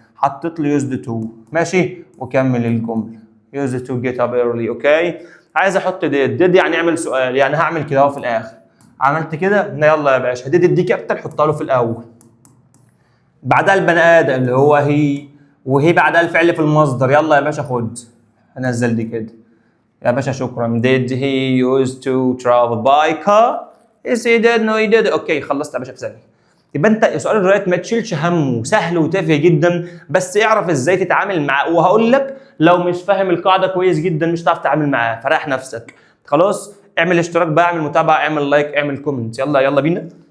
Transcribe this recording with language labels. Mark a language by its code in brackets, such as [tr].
[ar] حطيت لي [en] Used to. [ar] ماشي وكمل الجمله. [en] Used to get up early. Okay. [ar] عايز احط ديد يعني اعمل سؤال يعني هعمل كده اهو في الاخر. عملت كده. يلا يا باشا ديد دي كابيتال حطها له في الاول. بعدها البني ادم اللي هو هي. وهي بعدها الفعل في المصدر. يلا يا باشا خد. هنزل دي كده يا باشا. شكرا. [en] did he used to travel by car? yes he did. no he did. [ar] اوكي خلصت يا باشا في ثانيه. يبقى انت سؤال الرايت ما تشيلش همه. سهل وتافه جدا بس اعرف ازاي تتعامل معاه. وهقول لك لو مش فاهم القاعده كويس جدا مش هتعرف تتعامل معاه فريح نفسك. خلاص اعمل اشتراك بقى، اعمل متابعه، اعمل لايك، اعمل كومنت. يلا بينا.